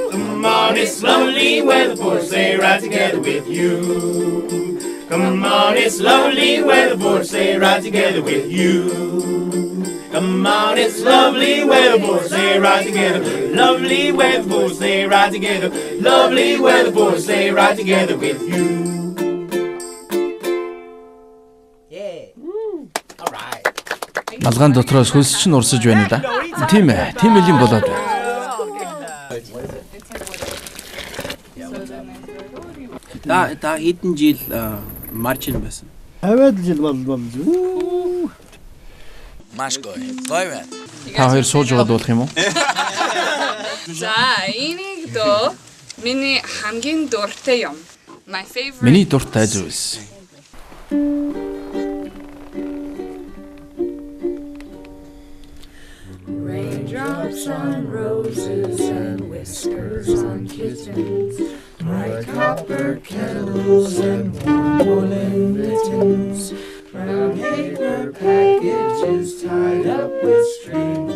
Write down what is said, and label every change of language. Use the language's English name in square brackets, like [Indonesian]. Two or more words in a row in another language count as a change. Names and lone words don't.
[English] Come Come on, it's lovely when the four sleigh ride together with you. Come on, it's lovely when the four sleigh ride together with you. Come on, it's lovely when the four sleigh ride together. Lovely when the four sleigh ride together. Lovely when the four sleigh ride together with you. [Mongolian] Малгайн дотроос хөлс чинь урсаж байна да. Тийм ээ, тийм элийн болоод байна. Та хэдэн жил марчин байсан? 50 жил болж. Маш гоё. Гоё байна. Та хоёр сууж байгаа дуулах юм уу? За, энийг дөө миний хамгийн дуртай юм. [English] My favorite. [Mongolian] Миний дуртай зүйлс. [English] Raindrops on roses and whiskers on kittens, bright copper kettles and warm woolen mittens, brown paper packages tied up with strings.